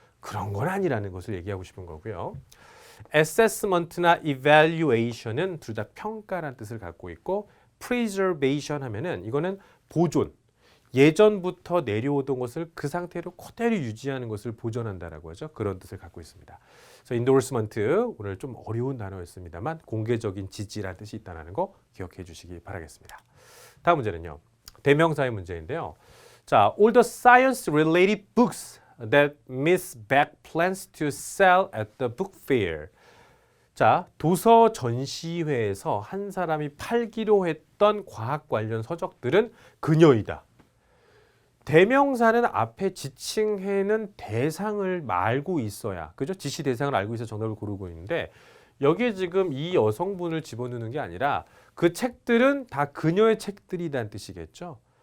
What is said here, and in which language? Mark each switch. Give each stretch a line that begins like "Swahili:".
Korean: 그런 건 아니라는 것을 얘기하고 싶은 거고요. assessment나 evaluation은 둘 다 평가라는 뜻을 갖고 있고, preservation 하면은 이거는 보존, 예전부터 내려오던 것을 그 상태로 그대로 유지하는 것을 보존한다라고 하죠. 그런 뜻을 갖고 있습니다. 그래서 endorsement 오늘 좀 어려운 단어였습니다만 공개적인 지지라는 뜻이 있다는 거 기억해 주시기 바라겠습니다. 다음 문제는요. 대명사의 문제인데요.
English: 자, all the science-related books that Miss Beck plans to sell at the book fair.
Korean: 자, 도서 전시회에서 한 사람이 팔기로 했던 과학 관련 서적들은 그녀이다. 대명사는 앞에 지칭해는 대상을 알고 있어야, 그죠? 지시 대상을 알고 있어 정답을 고르고 있는데 여기에 지금 이 여성분을 집어넣는 게 아니라 그 책들은 다 그녀의 책들이라는 뜻이겠죠.